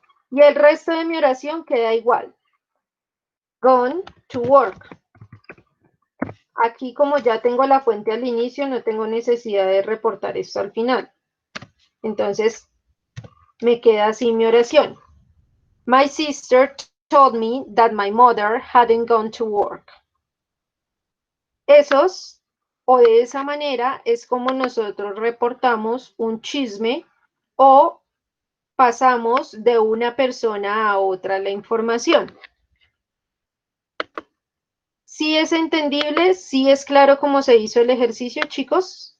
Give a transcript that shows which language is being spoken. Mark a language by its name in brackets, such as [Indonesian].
[Spanish] Y el resto de mi oración queda igual. Gone to work. Aquí, como ya tengo la fuente al inicio, no tengo necesidad de reportar esto al final. Entonces, me queda así mi oración. [English] My sister told me that my mother hadn't gone to work. [Spanish] Esos, o de esa manera, es como nosotros reportamos un chisme o pasamos de una persona a otra la información. ¿Sí es entendible? ¿Sí es claro cómo se hizo el ejercicio, chicos?